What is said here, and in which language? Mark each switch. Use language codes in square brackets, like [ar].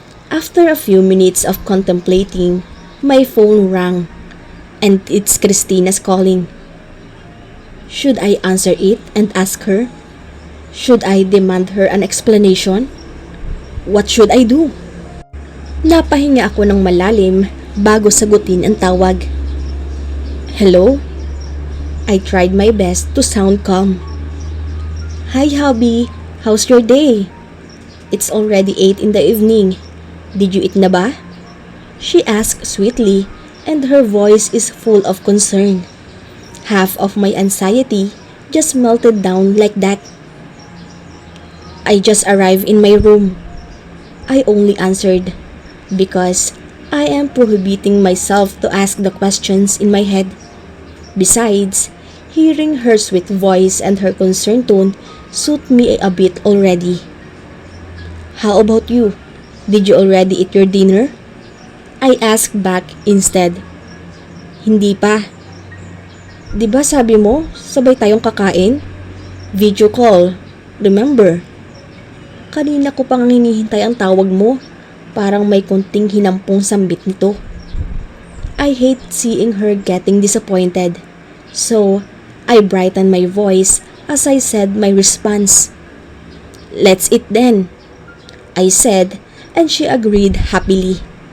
[en] After a few minutes of contemplating, my phone rang and it's Christina's calling. Should I answer it and ask her? Should I demand her an explanation? What should I do? [tl] Napahinga ako ng malalim bago sagutin ang tawag. [en] Hello? I tried my best to sound calm. Hi, hubby. How's your day? It's already 8 in the evening. Did you eat [tl] na ba? [en] She asked sweetly, and her voice is full of concern. Half of my anxiety just melted down like that. I just arrived in my room. I only answered because I am prohibiting myself to ask the questions in my head. Besides, hearing her sweet voice and her concerned tone suit me a bit already. How about you? Did you already eat your dinner? I asked back instead. [tl] Hindi pa. Di ba sabi mo, sabay tayong kakain? [en] Video call. Remember? [tl] Kanina ko pang hinihintay ang tawag mo. Parang may konting hinampong sambit nito. [en] I hate seeing her getting disappointed. So, I brightened my voice as I said my response. Let's eat then, I said, and she agreed happily.